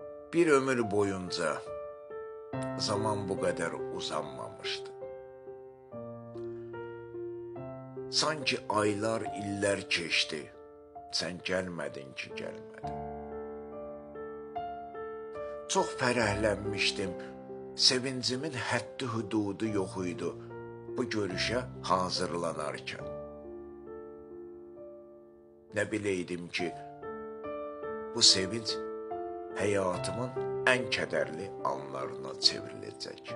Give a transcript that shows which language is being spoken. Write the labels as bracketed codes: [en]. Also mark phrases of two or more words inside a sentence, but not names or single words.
[tr] Bir ömür boyunca zaman bu kadar uzanmamıştı. Sanki aylar, iller geçti. Sen gelmedin ki gelmedin. [az] Çok fərəhlənmişdim. Sevincimin həddi hududu yox idi bu görüşə hazırlanarkən. Nə biləydim ki, bu sevinç həyatımın ən kədərli anlarına çevriləcək.